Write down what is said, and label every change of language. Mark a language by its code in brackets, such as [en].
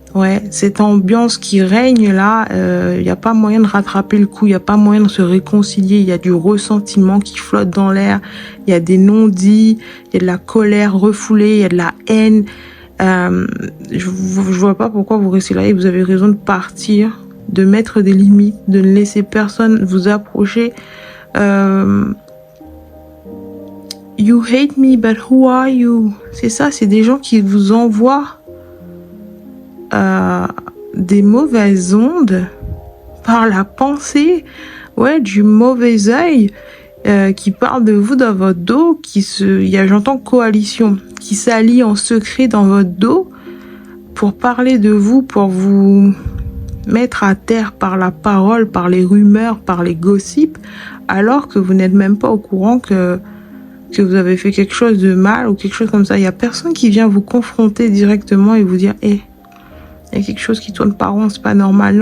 [fr] Ouais, cette ambiance qui règne là, il n'y a pas moyen de rattraper le coup, il n'y a pas moyen de se réconcilier, il y a du ressentiment qui flotte dans l'air, il y a des non-dits, il y a de la colère refoulée, il y a de la haine. Je vois pas pourquoi vous restez là et vous avez raison de partir, de mettre des limites, de ne laisser personne vous approcher. [en] You hate me, but who are you? [fr] C'est ça, c'est des gens qui vous envoient des mauvaises ondes par la pensée, ouais, du mauvais œil qui parle de vous dans votre dos, j'entends coalition, qui s'allie en secret dans votre dos pour parler de vous, pour vous mettre à terre par la parole, par les rumeurs, par les gossips, alors que vous n'êtes même pas au courant que vous avez fait quelque chose de mal ou quelque chose comme ça. Il y a personne qui vient vous confronter directement et vous dire il y a quelque chose qui tourne pas rond, c'est pas normal.